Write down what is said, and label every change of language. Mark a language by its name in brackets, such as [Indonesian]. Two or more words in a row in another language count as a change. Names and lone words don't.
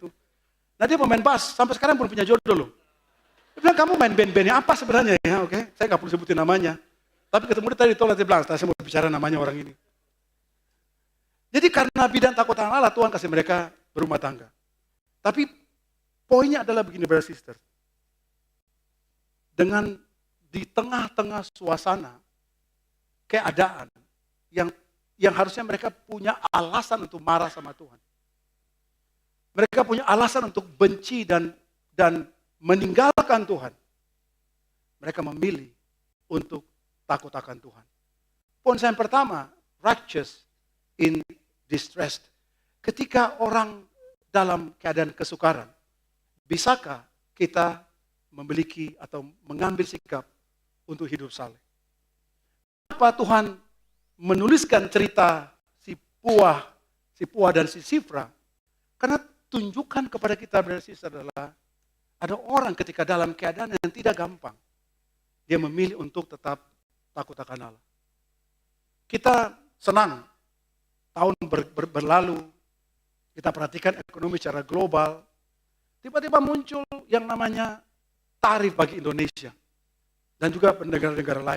[Indonesian] Nah dia pemain bass, sampai sekarang belum punya jodoh loh. Dia bilang, kamu main band-bandnya apa sebenarnya ya? Oke, saya nggak perlu sebutin namanya. Tapi ketemu dia tadi tolak, dia bilang, saya mau bicara namanya orang ini. Jadi karena bidan takut akan Allah, Tuhan kasih mereka berumah tangga. Tapi poinnya adalah begini, [English] brother sister. [Indonesian] Dengan di tengah-tengah suasana keadaan yang harusnya mereka punya alasan untuk marah sama Tuhan. Mereka punya alasan untuk benci dan meninggalkan Tuhan. Mereka memilih untuk takut akan Tuhan. Poin yang pertama, [English] righteous in distress. [Indonesian] Ketika orang dalam keadaan kesukaran, bisakah kita memiliki atau mengambil sikap untuk hidup saleh? Kenapa Tuhan menuliskan cerita si Puah dan si Sifra? Karena tunjukkan kepada kita, [English] brother sister, [Indonesian] adalah ada orang ketika dalam keadaan yang tidak gampang, dia memilih untuk tetap takut akan Allah. Kita senang tahun berlalu, kita perhatikan ekonomi secara global, tiba-tiba muncul yang namanya tarif bagi Indonesia dan juga negara-negara lain.